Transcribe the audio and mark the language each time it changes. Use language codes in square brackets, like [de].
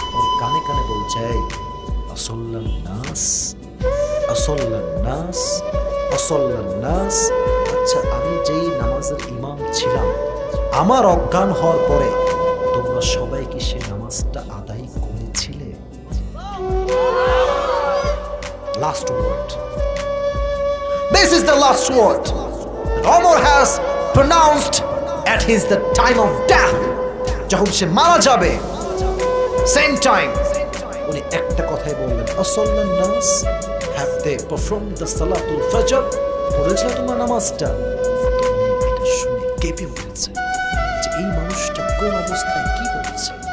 [bn] ওর কানে কানে বলছে, আসল্লান নাস, আসল্লান নাস, আসল্লান নাস। আচ্ছা, আমি যেই নামাজের ইমাম ছিলাম, আমার অজ্ঞান হওয়ার পরে তোমরা সবাই কি সে নামাজটা আদায় করেছিলে? Last word, [en] this is the last word that Omar has pronounced at the time of death. [bn] যখন সে মারা যাবে, [en] same time [bn] উনি একটা কথাই বললেন, আসল্লান নাস, [en] have they performed the salatul fajr? [bn] পড়েছিল তোমার নামাজটা? তো উনি এটা শুনে কেঁপে উঠেছে যে এই মানুষটা কোন অবস্থায় কি বলছে।